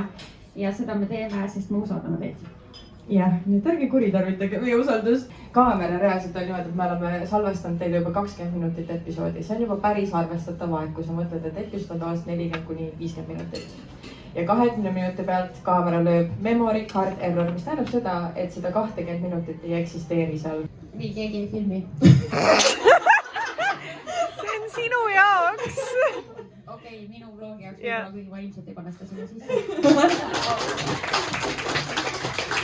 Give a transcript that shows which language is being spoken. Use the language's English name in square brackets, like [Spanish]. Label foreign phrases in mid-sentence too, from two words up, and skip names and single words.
[Estonian] Ja seda me teeme, sest me usaldame teid. Jah, nüüd ärge kuritarvitage meie usaldust. Kaamera reaalselt on niimoodi, et me oleme salvestanud teile juba 20 minutit episoodi. See on juba päris arvestatav aeg, kui sa mõtled, et episood on tavaliselt 40–50 minutit. Ja 20 minuti pealt kaamera lööb [English] memory card error, [Estonian] mis tähendab seda, et seda 20 minutit ei eksisteeri seal. Nii keegi ei filmi. See on sinu jaoks. Okei, minu vlogi jaoks võib-olla küll ma ilmselt ei pane seda sinna sisse.